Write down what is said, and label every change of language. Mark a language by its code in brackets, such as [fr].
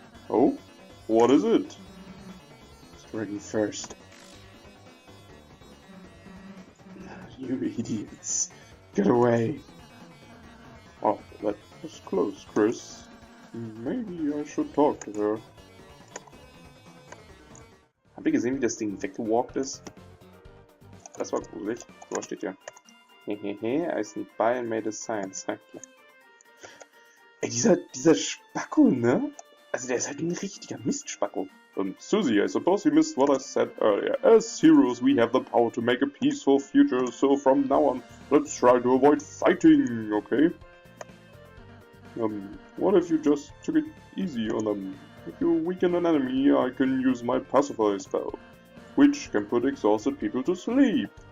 [en] Oh? What is it? Striking first. You idiots. Get away. Oh, that was close, Chris. Maybe I should talk to her. [de] Habt ihr gesehen, wie das Ding weggewalkt ist? Das war gruselig. So steht ja. [en] Hehehe, I sneaked by and made a sign. [de] Ey, dieser Spacko, ne? Also der ist halt ein richtiger Mistspacko. [en] Susie, I suppose you missed what I said earlier. As heroes, we have the power to make a peaceful future, so from now on, let's try to avoid fighting, okay? What if you just took it easy on them? If you weaken an enemy, I can use my pacify spell, which can put exhausted people to sleep.